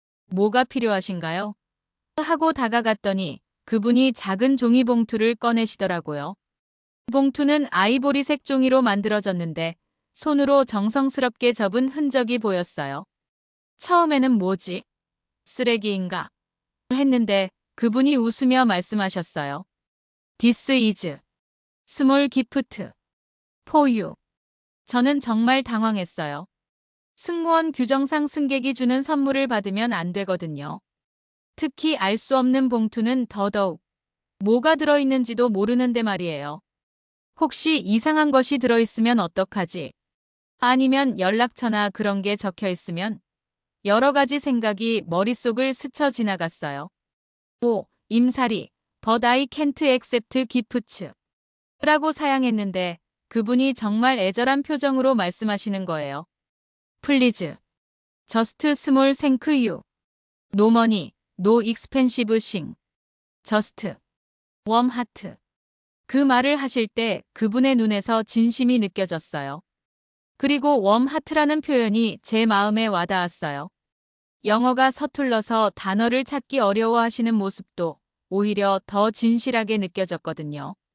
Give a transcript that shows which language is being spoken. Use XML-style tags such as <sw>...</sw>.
<ko>뭐가 필요하신가요? 하고 다가갔더니 그분이 작은 종이봉투를 꺼내시더라고요. 봉투는 아이보리색 종이로 만들어졌는데 손으로 정성스럽게 접은 흔적이 보였어요. 처음에는 뭐지? 쓰레기인가? 했는데 그분이 웃으며 말씀하셨어요.</ko> <en>This is small gift for you.</en> <ko>저는 정말 당황했어요. 승무원 규정상 승객이 주는 선물을 받으면 안 되거든요. 특히 알 수 없는 봉투는 더더욱. 뭐가 들어있는지도 모르는데 말이에요. 혹시 이상한 것이 들어있으면 어떡하지? 아니면 연락처나 그런 게 적혀 있으면? 여러 가지 생각이 머릿속을 스쳐 지나갔어요. 오, 임사리,</ko> <en>but I can't accept gifts</en> <ko>라고 사양했는데 그분이 정말 애절한 표정으로 말씀하시는 거예요.</ko> <en>Please, just small thank you. No money, no expensive thing. just warm heart.</en> <ko>그 말을 하실 때 그분의 눈에서 진심이 느껴졌어요. 그리고 warm heart라는 표현이 제 마음에 와닿았어요. 영어가 서툴러서 단어를 찾기 어려워하시는 모습도 오히려 더 진실하게 느껴졌거든요.</ko>